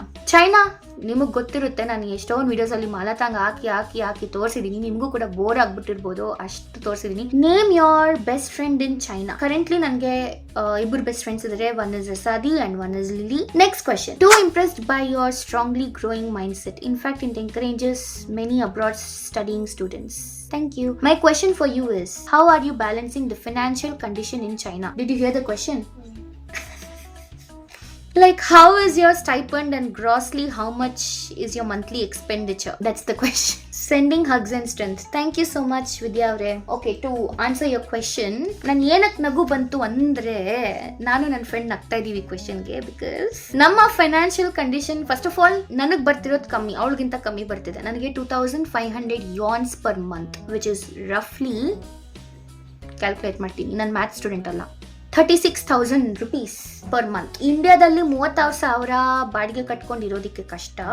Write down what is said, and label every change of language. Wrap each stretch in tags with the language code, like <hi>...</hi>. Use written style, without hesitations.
<kn>China ನಿಮಗ್ ಗೊತ್ತಿರುತ್ತೆ, ನಾನು ಎಷ್ಟೊಂದು ವಿಡಿಯೋಸ್ ಅಲ್ಲಿ ಮಾಲತಾಂಗ್ ಹಾಕಿ ತೋರಿಸಿದೀನಿ. ನಿಮ್ಗೂ ಕೂಡ ಬೋರ್ ಆಗ್ಬಿಟ್ಟಿರ್ಬೋದು, ಅಷ್ಟು ತೋರಿಸಿದೀನಿ.</kn> <en>Name your best friend in China.</en> <kn>Currently ನನಗೆ 2 ಬೆಸ್ಟ್ ಫ್ರೆಂಡ್ಸ್ ಇದ್ದಾರೆ.</kn> <en>One is ರಸಾದಿ and one is Lily. Next question. Too impressed by your strongly growing mind set. In fact it encourages many abroad studying students. Thank you. My question for you is, how are you balancing the financial condition in China? Did you hear the question? Like, how is your stipend and grossly how much is your monthly expenditure? That's the question. Sending hugs and strength. Thank you so much, Vidya avre. Okay, to answer your question,</en> <kn>nan enak nagu bantu andre ನಾನು ನನ್ನ friend ನಗ್ತಾ ಇದೀವಿ ಕ್ವೆಶ್ಚನ್ಗೆ. Because ನಮ್ಮ financial condition first of all ನನಗೆ ಬರ್ತಿರೋದು ಕಮ್ಮಿ, ಅವಳಿಗಿಂತ ಕಮ್ಮಿ ಬರ್ತಿದೆ. ನನಗೆ 2500</kn> <en>yawns per month, which is roughly,</en> <kn>calculate ಮಾಡ್ತೀನಿ, ನಾನು ಮ್ಯಾಥ್ಸ್ ಸ್ಟೂಡೆಂಟ್ ಅಲ್ಲ, 36,000 rupees ಪರ್ ಮಂತ್. ಇಂಡಿಯಾದಲ್ಲಿ 36,000 ಬಾಡಿಗೆ ಕಟ್ಕೊಂಡಿರೋದಕ್ಕೆ ಕಷ್ಟ.</kn>